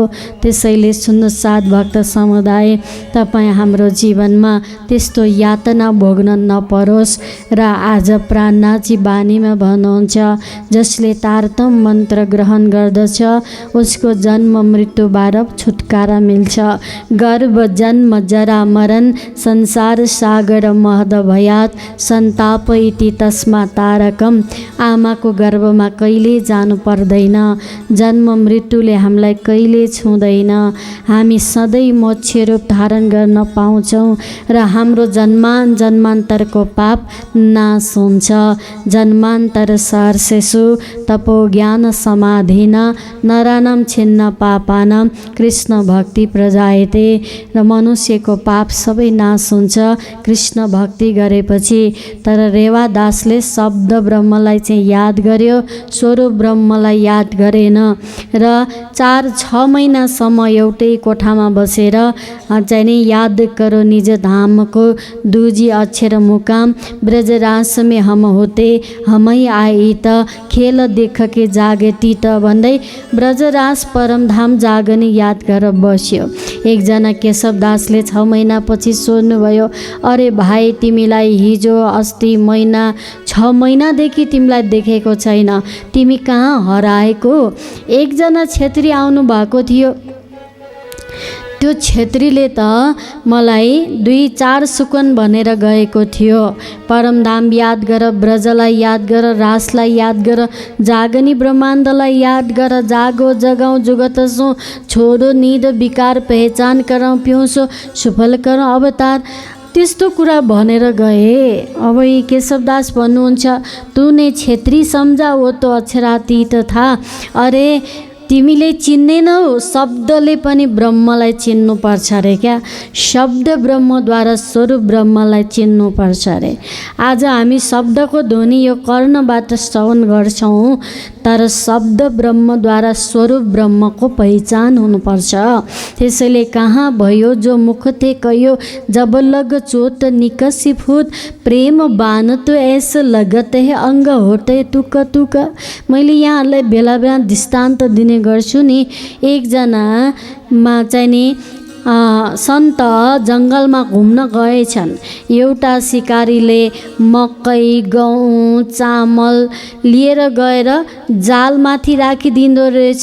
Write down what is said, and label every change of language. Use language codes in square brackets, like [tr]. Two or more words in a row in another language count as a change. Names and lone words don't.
[ne] त्यसैले सुन्न साथ भक्त समुदाय, तपाईँ हाम्रो जीवनमा त्यस्तो यातना भोग्न नपरोस्। र आज प्राणनाथजी बानीमा भन्नुहुन्छ, जसले तारतम मन्त्र ग्रहण गर्दछ उसको जन्म मृत्युबाट छुटकारा मिल्छ। [sa] गर्भ जन्म जरा मरण संसार सागर महद भयात सन्ताप इति तस्मा तारकम। [ne] आमाको गर्भमा कहिले जानु पर्दैन, जन्म मृत्युले हामीलाई कहिले छुँदैन। हामी सधैँ मोक्ष रूप धारण गर्न पाउँछौँ र हाम्रो जन्मान्तरको पाप नाश हुन्छ। [sa] जन्मान्तर सहर्षेषु तपो ज्ञान समाधिन नरानाम छिन्न पापानाम कृष्ण भक्ति प्रजायते। [ne] र मनुष्यको पाप सबै नाश हुन्छ कृष्ण भक्ति गरेपछि। तर रेवादासले शब्द ब्रह्मलाई चाहिँ याद गर्यो, स्वरूप ब्रह्मलाई याद गरेन। र 4-6 महिनासम्म एउटै कोठामा बसेर चाहिँ नि [hi] याद करो निज धाम को दूजी अक्षर मुकाम ब्रजरास में हम होते हमै आई त खेल देख के जागती [ne] त भन्दै ब्रजरास परमधाम जागने याद गरेर बस्यो। एकजना केशवदासले 6 महिनापछि सोध्नुभयो, अरे भाइ तिमीलाई हिजो अस्ति महिना 6 महिनादेखि तिमीलाई देखेको छैन, तिमी कहाँ हराएको? एकजना छेत्री आउनु भएको थियो। त्यो छेत्रीले त मलाई 2-4 सुकन भनेर गएको थियो। परमधाम याद गर, ब्रजलाई याद गर, रासलाई याद गर, जागनी ब्रह्माण्डलाई याद गर, [hi] जागो जगाऊ जुगतसो छोडो नींद विकार पहचान करौँ पिउँसो सुफल करौँ अवतार। [ne] त्यस्तो कुरा भनेर गए। अब यी केशवदास भन्नुहुन्छ, [hi] तू ने छेत्री सम्झा वो तो अक्षरातीत था। [ne] अरे तिमीले चिन्दैनौ, शब्दले पनि ब्रह्मलाई चिन्नुपर्छ अरे क्या। शब्द ब्रह्मद्वारा स्वरूप ब्रह्मलाई चिन्नुपर्छ अरे। आज हामी शब्दको ध्वनि यो कर्णबाट श्रवण गर्छौँ, तर शब्द ब्रह्मद्वारा स्वरूप ब्रह्मको पहिचान हुनुपर्छ। त्यसैले कहाँ भयो [hi] जो मुख थे कयो जब लग चोट निकसी फुट प्रेम बान तो ऐसे लगत है अंग होते तुक तुक। [ne] मैले यहाँहरूलाई बेला बेला दृष्टान्त दिने गर्छु नि। एकजनामा चाहिँ नि सन्त जङ्गलमा घुम्न गएछन्। एउटा सिकारीले मकै, गहुँ, चामल लिएर गएर जालमाथि राखिदिँदो रहेछ।